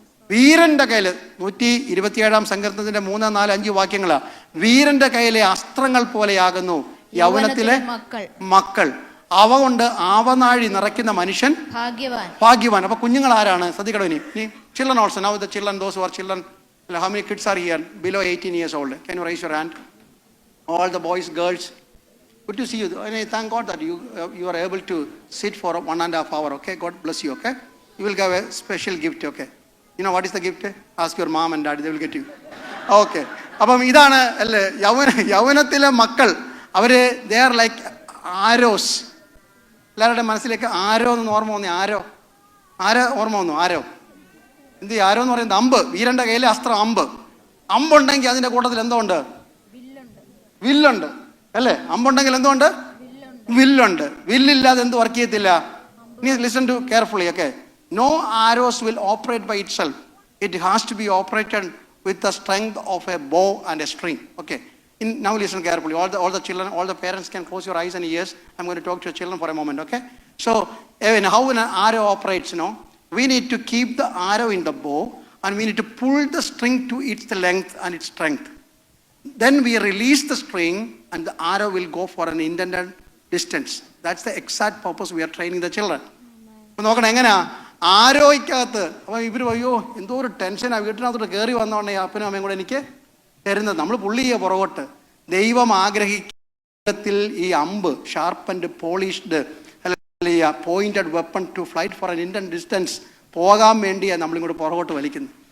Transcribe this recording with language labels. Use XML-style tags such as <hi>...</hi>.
<ml>വീരന്റെ കയ്യിൽ 127-ാം സങ്കീർത്തനത്തിന്റെ 3, 4, 5 വാക്യങ്ങളാ. വീരന്റെ കയ്യിലെ അസ്ത്രങ്ങൾ പോലെയാകുന്നു യൗവനത്തിലെ മക്കൾ. അവ കൊണ്ട് ആവനാഴി നിറയ്ക്കുന്ന മനുഷ്യൻ ഭാഗ്യവാൻ. അപ്പൊ കുഞ്ഞുങ്ങൾ ആരാണ്? ശ്രദ്ധിക്കണോ. ഇനി</ml> <en>Children also. Now the children, those who are children, How many kids are here below 18 years old? Can you raise your hand? All the boys, girls. Good to see you. And I thank God that you are able to sit for 1.5 hours. Okay, God bless you. Okay, you will get a special gift. Okay, you know what is the gift? Ask your mom and dad. They will get you. Okay.</en> <ml>അപ്പം ഇതാണ് അല്ലേ യൗവനത്തിലെ മക്കൾ. അവര്</ml> <en>They are like arrows.</en> <ml>എല്ലാവരുടെ മനസ്സിലേക്ക് ആരോ എന്ന് ഓർമ്മ വന്നു. ആരോ ഓർമ്മ വന്നു. ആരോ എന്ത് ആരോ എന്ന് പറയുന്നത് അമ്പ്. വീരന്റെ കയ്യിലെ അസ്ത്രം അമ്പ്. അമ്പുണ്ടെങ്കിൽ അതിന്റെ കൂട്ടത്തിൽ എന്തോ ഉണ്ട്? വില്ലുണ്ട് അല്ലേ? അമ്പുണ്ടെങ്കിൽ എന്തോ ഉണ്ട്? വില്ലുണ്ട്. വില്ലില്ലാതെ എന്ത് വർക്ക് ചെയ്യത്തില്ല?</ml> <en>Listen to carefully. Okay, no arrows will operate by itself. It has to be operated with the strength of a bow and a string. Okay, now listen carefully. All the children, all the parents can close your eyes and ears. I'm going to talk to your children for a moment. Okay, so how an arrow operates, we need to keep the arrow in the bow and we need to pull the string to its length and its strength. Then we release the string and the arrow will go for an intended distance. That's the exact purpose we are training the children.</en> <ml>നോക്കണം എങ്ങനെയാ ആരോയ്ക്കകത്ത്. അപ്പം ഇവർ അയ്യോ എന്തോ ഒരു ടെൻഷനാണ് വീട്ടിനകത്തോട്ട് കയറി വന്നോണ്ടേ അപ്പനും അമ്മയും കൂടെ എനിക്ക് തരുന്നത്. നമ്മൾ പുള്ളിയെ പുറകോട്ട്. ദൈവം ആഗ്രഹിക്കത്തിൽ ഈ അമ്പ്</ml> <en>sharpened polished</en> <ml>അല്ലെങ്കിൽ</ml> <en>pointed weapon to flight for an intended distance</en> <ml>പോകാൻ വേണ്ടിയാണ് നമ്മളിങ്ങോട്ട് പുറകോട്ട് വലിക്കുന്നത്.</ml>